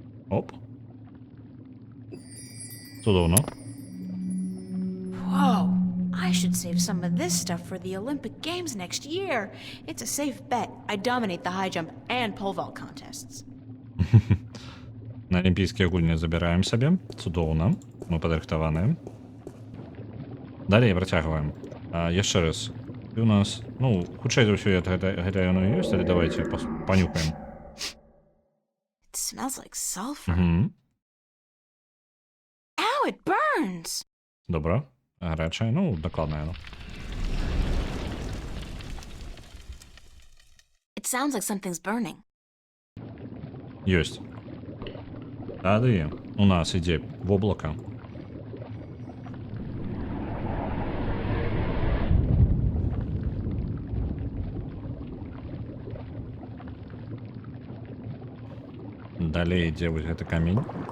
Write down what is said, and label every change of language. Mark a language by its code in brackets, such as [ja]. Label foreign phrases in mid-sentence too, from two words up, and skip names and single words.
[be] Оп. Цудовно. [en] Whoa. I should save some of this stuff for the Olympic Games next year. It's a safe bet. I dominate the high jump and pole vault contests. [be] На алімпійські гульні забіраем сабе. Цудоўна. Мы падрыхтаваныя. Далей працягваем. Яшчэ раз. І у нас, ну, хутчэй за ўсё гэта яно і ёсць, але давайте панюхаем. [en] It smells like sulfur. [be] Угу. [en] Ow, it burns! [be] Добра. Гарячае, ну, дакладна яно. [en] It sounds like something's burning. [be] Ёсць. Тады у нас ідзе воблака. Далей ідзе вось гэты камень.